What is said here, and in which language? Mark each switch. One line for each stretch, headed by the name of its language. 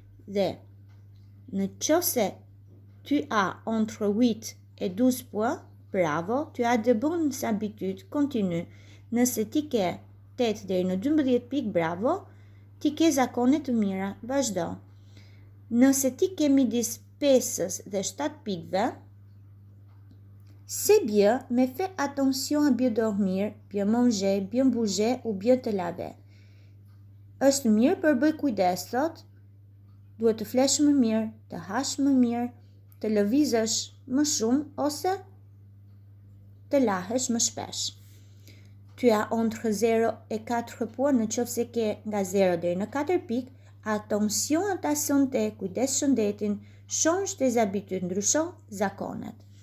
Albanian: Dhe në qoftë se
French: tu as entre 8 et 12 points, bravo, tu as de bonnes habitudes, continue.
Albanian: Nëse ti ke 8 deri në 12 pikë, bravo, ti ke zakone të mira, vazhdo. Nëse ti ke midis 5 dhe 7 pikëve,
French: c'est bien, mais fais attention à bien dormir, bien manger, bien bouger ou bien te laver.
Albanian: Është mirë për bëj kujdes, thot, duhet të flesh më mirë, të hash më mirë, të lëvizësh më shumë ose të lahesh më shpesh.
French: Tu as entre 0 et 4 points,
Albanian: në qoftë se ke nga 0 deri në 4 pikë,
French: attention à ta santé,
Albanian: kujdes shëndetin,
French: change tes habitudes,
Albanian: ndryshon zakonet.